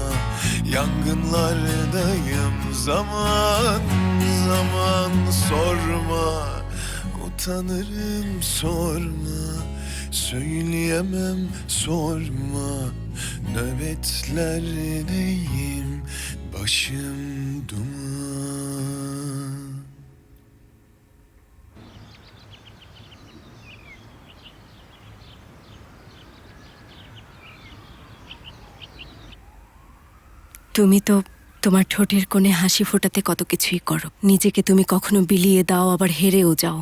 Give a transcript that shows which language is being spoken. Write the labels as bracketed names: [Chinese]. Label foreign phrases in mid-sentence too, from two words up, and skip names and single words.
[Turkish] Yangınlardayım zaman zaman sorma. Utanırım sorma. Söyleyemem sorma. Nöbetlerdeyim başım duman. [Bangla] তুমি তো তোমার ঠোঁটের কোণে হাসি ফোটাতে কত কিছুই করো, নিজেকে তুমি কখনো বিলিয়ে দাও আবার হেরেও যাও।